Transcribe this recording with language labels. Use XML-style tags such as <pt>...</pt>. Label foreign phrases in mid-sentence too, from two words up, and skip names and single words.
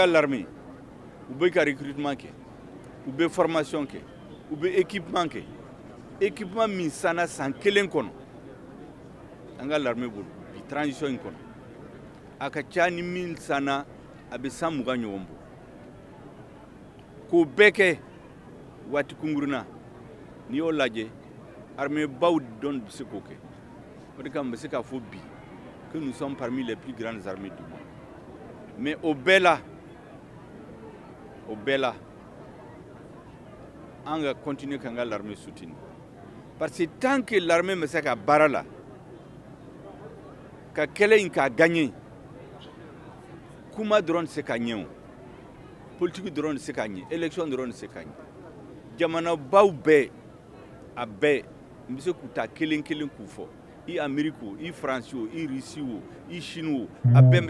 <bm>l'armée u bɛ ka recrutement kɛ u bɛ formation kɛ u bɛ équipement min sanna san kelen kɔnɔ an ka l'armée bolo bi transition in kɔnɔ a ka ca ni min sanna a bɛ san 20 ɲɔgɔn bɔ k'o bɛɛ kɛ waati kunkurunna n'i y'o lajɛ armée baw dɔn bɛ se k'o kɛ o de kama n bɛ se k'a fɔ bi</bm> <fr>que nous sommes parmi les plus grandes armées du monde mais</fr> <bm>o bɛɛ la an ka continuer k'an ka l'armée soutenir</bm> <fr>parce que tant que l'armée</fr> <bm>bɛ se ka baara la ka kɛlɛ in k'a gagner kuma dɔrɔn tɛ se ka ɲɛ o politique dɔrɔn tɛ se ka ɲɛ élection dɔrɔn tɛ se ka ɲɛ jamanabaw bɛɛ a bɛɛ n bɛ se k'u ta kelen kelen k'u fɔ i Amérique o i France o i Russie o i Chine o a bɛɛ bɛ</bm>